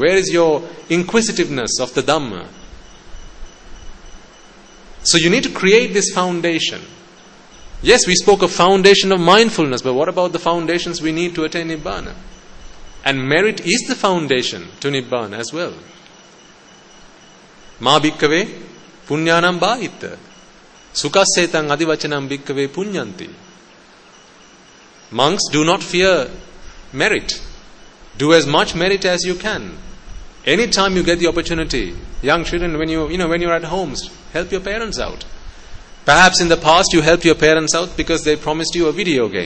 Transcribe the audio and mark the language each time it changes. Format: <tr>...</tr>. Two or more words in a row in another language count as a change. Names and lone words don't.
<en>Where is your inquisitiveness of the Dhamma? So you need to create this foundation. Yes, we spoke of foundation of mindfulness, but what about the foundations we need to attain Nibbana? And merit is the foundation to Nibbana as well.</en> <pi>Ma bhikkave punyanam bhaita sukassetan adivachanam bhikkave punyanti.</pi> <en>Monks, do not fear merit. Do as much merit as you can. Anytime you get the opportunity, young children, when you're at homes, help your parents out. Perhaps in the past you helped your parents out because they promised you a video game.</en>